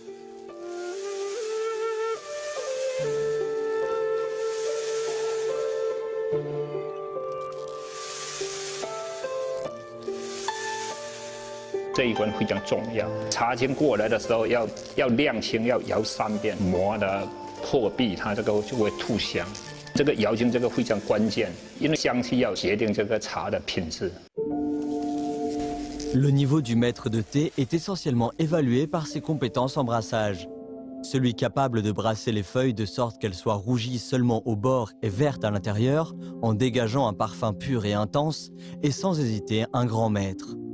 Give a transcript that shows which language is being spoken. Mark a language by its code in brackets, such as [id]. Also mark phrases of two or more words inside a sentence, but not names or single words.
[zh] « 这一关非常重要，茶青过来的时候要晾青，要摇3遍，磨的破壁，它这个就会吐香。这个摇青这个非常关键，因为香气要决定这个茶的品质。 [fr] Le niveau du maître de thé est essentiellement évalué par ses compétences en brassage. Celui capable de brasser les feuilles de sorte qu'elles soient rougies seulement au bord et vertes à l'intérieur, en dégageant un parfum pur et intense, est sans hésiter un grand maître.